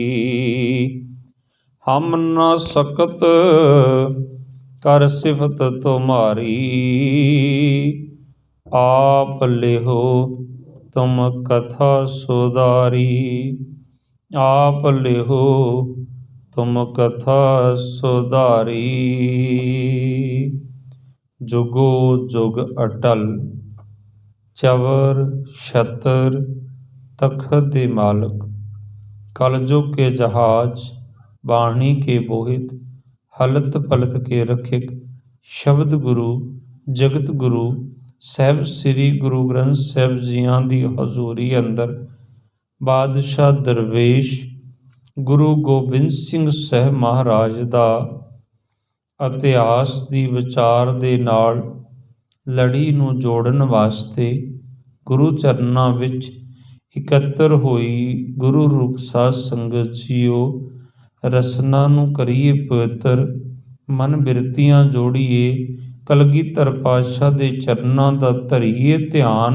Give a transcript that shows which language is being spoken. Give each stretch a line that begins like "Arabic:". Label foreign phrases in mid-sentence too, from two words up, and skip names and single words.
Braj: हम न सकत कर सिफत तुम्हारी, आप लिहो तुम कथा सुधारी। आप लिहो तुम कथा सुधारी।
Punjabi: ਜੁਗੋ ਜੁਗ ਅਟਲ ਚਵਰ ਛਤਰ ਤਖਤ ਦੇ ਮਾਲਕ, ਕਲਜੁਗ ਕੇ ਜਹਾਜ ਬਾਣੀ ਕੇ ਬੋਹਿਤ, ਹਲਤ ਪਲਤ ਕੇ ਰਖਿਕ। ਸ਼ਬਦ ਗੁਰੂ ਜਗਤ ਗੁਰੂ ਸਾਹਿਬ ਸ੍ਰੀ ਗੁਰੂ ਗ੍ਰੰਥ ਸਾਹਿਬ ਜੀਆਂ ਦੀ ਹਜ਼ੂਰੀ ਅੰਦਰ ਬਾਦਸ਼ਾਹ ਦਰਵੇਸ਼ ਗੁਰੂ ਗੋਬਿੰਦ ਸਿੰਘ ਸਾਹਿਬ ਮਹਾਰਾਜ ਦਾ ਇਤਿਹਾਸ ਦੀ ਵਿਚਾਰ ਦੇ ਨਾਲ ਲੜੀ ਨੂੰ ਜੋੜਨ ਵਾਸਤੇ ਗੁਰੂ ਚਰਨਾਂ ਵਿੱਚ ਇਕੱਤਰ ਹੋਈ ਗੁਰੂ ਰੂਪ ਸਾਧ ਸੰਗਤ ਜੀਓ, ਰਸਨਾ ਨੂੰ ਕਰੀਏ ਪਵਿੱਤਰ, ਮਨ ਬਿਰਤੀਆਂ ਜੋੜੀਏ, ਕਲਗੀਧਰ ਪਾਤਸ਼ਾਹ ਦੇ ਚਰਨਾਂ ਦਾ ਧਰੀਏ ਧਿਆਨ।